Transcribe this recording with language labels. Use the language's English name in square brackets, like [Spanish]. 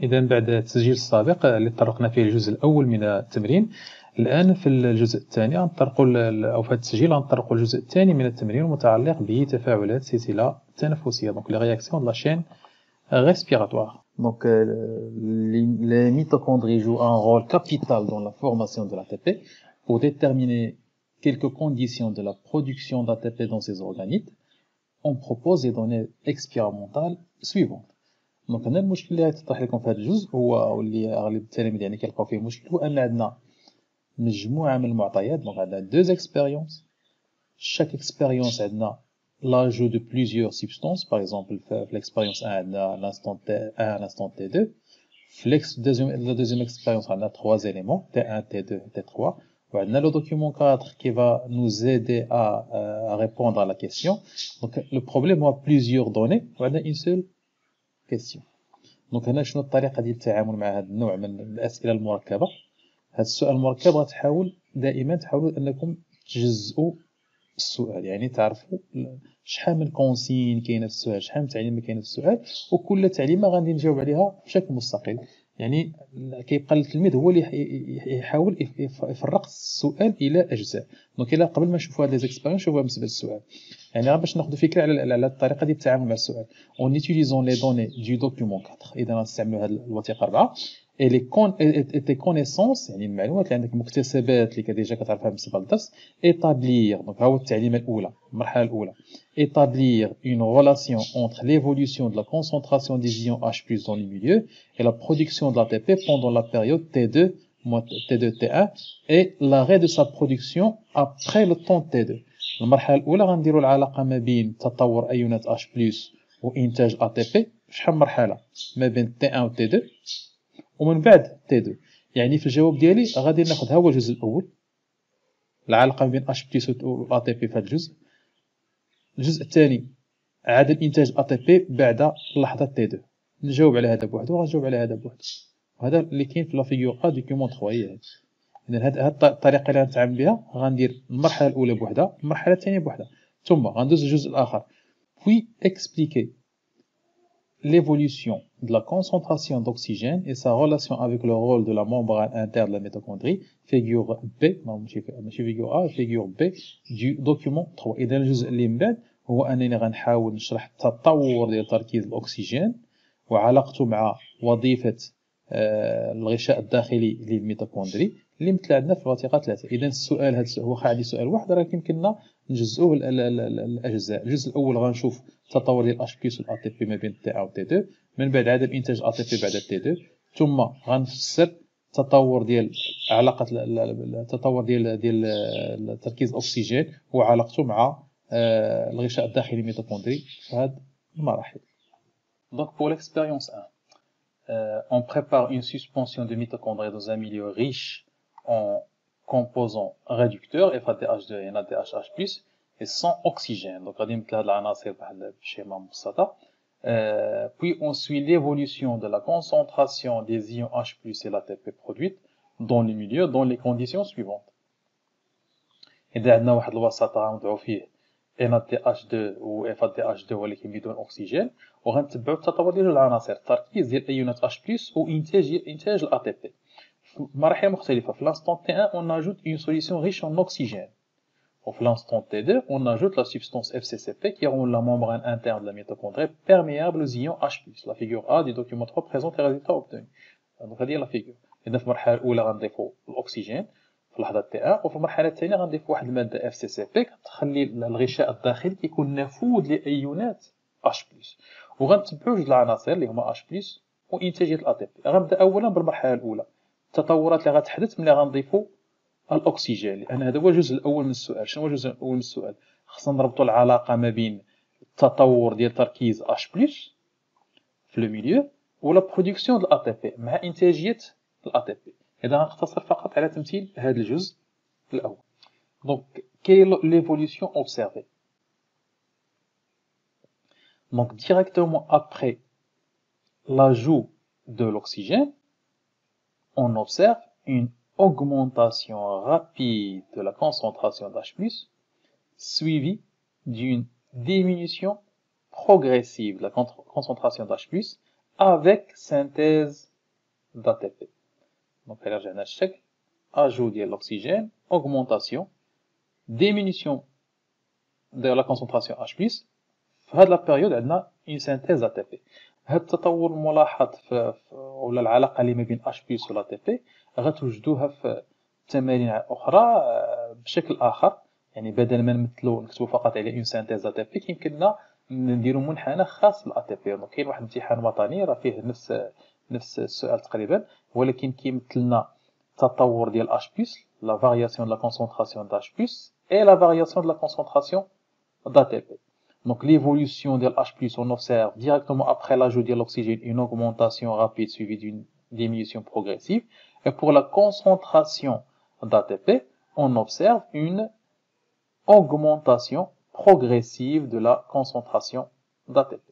[Arabic] إذا بعد التسجيل السابق اللي طرقنا فيه الجزء الأول من التمرين، الآن في الجزء الثاني غنطرقوا أو في هذا التسجيل غنطرقوا الجزء الثاني من التمرين المتعلق بتفاعلات السلسلة التنفسية، [French] دونك لي رياكسيون دو لا شين respiratoire. Donc, les mitochondries jouent un rôle capital dans la formation de l'ATP. Pour déterminer quelques conditions de la production d'ATP dans ces organites, on propose les données expérimentales suivantes. [Arabic] Donc, أنا المشكل اللي غيتطرح لكم في هذا الجزء هو واللي أغلب التلاميذ يعني كيلقاو فيه مشكل، هو أن عندنا مجموعة من المعطيات. دونك عندنا [French] deux expériences. Chaque expérience [Arabic] عندنا [French] l'ajout de plusieurs substances. Par exemple, l'expérience 1 [Arabic] عندنا [French] l'instant T1, l'instant T2. La deuxième expérience on a trois éléments, T1, T2, T3. On a le document 4 qui va nous aider à répondre à la question. Donc le problème a plusieurs données, on a une seule question. [Arabic] Donc هنا شنو الطريقه ديال التعامل مع هذا النوع من الاسئله المركبه؟ هذا السؤال المركب غتحاول دائما تحاولوا انكم تجزئوا السؤال، يعني تعرفوا شحال من كونسين كاينه في السؤال، شحال من تعليمه كاينه في السؤال، وكل تعليمه غادي نجاوب عليها بشكل مستقل. يعني كيبقى التلميذ هو اللي يحاول يفرق السؤال الى اجزاء. دونك الا قبل ما نشوفوا هاد [French] لي زيكسبيريونس [Arabic] نشوفوها بالنسبه للسؤال، يعني غير باش ناخذوا فكره على الطريقه ديال التعامل مع السؤال. اون [French] utiliser les données du document 4. [Arabic] اذا غنستعملوا هاد الوثيقه 4 [French] et tes connaissances، [Arabic] يعني المعلومات اللي عندك، مكتسبات اللي ديجا كتعرفها بالنسبه للدرس. [French] établir، [Arabic] دونك ها هو التعليمه الاولى، المرحله الاولى. [French] établir une relation entre l'évolution de la concentration des ions H+ dans le milieu et la production de l'ATP pendant la période T2 T2 T1 et l'arrêt de sa production après le temps T2. [Arabic] المرحله الاولى غنديروا العلاقه ما بين تطور ايونات H+ وانتاج ATP. شحال مرحله ما بين T1 و T2 ومن بعد T2. يعني في الجواب ديالي غادي ناخذ ها هو الجزء الاول، العلاقه بين H+ و ATP في هذا الجزء. الجزء الثاني عدد انتاج ATP بعد لحظه T2. نجاوب على هذا بوحده وغنجاوب على هذا بوحده، وهذا اللي كاين في [French] لا فيغور ا دوكيومون [Arabic] 3. هي هذه. اذا هذه الطريقه اللي غنتعامل بها، غندير المرحله الاولى بوحدها، المرحله الثانيه بوحدها، ثم غندوز للجزء الاخر. [French] puis expliquer l'évolution de la concentration d'oxygène et sa relation avec le rôle de la membrane interne de la mitochondrie, figure B, figure A, figure B du document 3. [Arabic] إذا الجزء اللي من بعد هو أنني غنحاول نشرح التطور ديال تركيز الأكسجين وعلاقته مع وظيفة الغشاء الداخلي للميتوكوندري اللي مثل عندنا في الوثيقة 3. إذا السؤال هذا هو عندي سؤال واحد، ولكن يمكننا نجزئوه الأجزاء. الجزء الأول غنشوف التطور ديال H+ وال ATP ما بين T1 و T2، من بعد عدد إنتاج ATP بعد T2، ثم غنفسر التطور ديال علاقة التطور ديال تركيز الأكسجين وعلاقته مع الغشاء الداخلي الميتوكوندري في هذه المراحل. [French] Donc pour l'expérience 1, on prépare une suspension de mitochondries dans un milieu riche en composants réducteurs FADH2 et NADH+, et sans oxygène. [Arabic] Donc غادي نمثل هاد العناصر بحال بشيما مبسطة. [French] Puis on suit l'évolution de la concentration des ions H+ et l'ATP produite dans le milieu dans les conditions suivantes. [Arabic] إذا عندنا واحد الوسط غنوضعو فيه NADH2 و FADH2 ولكن بدون أكسجين، وغنتبعو التطور ديال العناصر، التركيز ديال أيونات H+ وإنتاج الATP في مراحل مختلفة. [French] في l'instant T1 on ajoute une solution riche en oxygène. Au l'instant T2, on ajoute la substance FCCP qui rend la membrane interne de la mitochondrie perméable aux ions H+. La figure A du document 3 présente les résultats obtenus. Donc [Arabic] هذه [French] la figure. [Arabic] إذا في المرحلة الأولى غنضيفو الأكسجين في لحظة T1، وفي المرحلة الثانية غنضيف واحد المادة FCCP كتخلي الغشاء الداخلي كيكون نافذ لأيونات H+، وغنتبعو جوج العناصر اللي هما H+ وإنتاجية الATP. غنبدا أولا بالمرحلة الأولى، التطورات اللي غتحدث ملي غنضيفو الأكسجين، لأن هذا هو الجزء الأول من السؤال. شنو هو الجزء الأول من السؤال؟ خصنا نربطوا العلاقة ما بين التطور ديال تركيز H+ في [French] لو ميليو ولا برودكسيون د [Arabic] الATP مع إنتاجية الATP. إذا غنقتصر فقط على تمثيل هذا الجزء الأول. [French] Donc, quelle est l'évolution observée? Donc, directement après l'ajout de l'oxygène, on observe une augmentation rapide de la concentration d'H+, suivie d'une diminution progressive de la concentration d'H+, avec synthèse d'ATP. Donc, il y a un chèque, ajout de l'oxygène, augmentation, diminution de la concentration H+. [Arabic] في هذه [French] la période [Arabic] عندنا [French] une synthèse ATP. [Arabic] هذا التطور الملاحظ ولا العلاقة اللي ما بين H+ و ATP غتوجدوها في تمارين أخرى بشكل آخر. يعني بدل ما نكتبوا فقط على [French] une synthèse ATP [Arabic] كيمكننا نديروا منحنى خاص بالATP. دونك كاين واحد الامتحان وطني راه فيه نفس السؤال تقريبا، ولكن كيمثل لنا التطور ديال H+, [French] la variation de la concentration d'H+, et la variation de la concentration d'ATP. Donc l'évolution de H+, on observe directement après l'ajout de l'oxygène une augmentation rapide suivie d'une diminution progressive. Et pour la concentration d'ATP, on observe une augmentation progressive de la concentration d'ATP.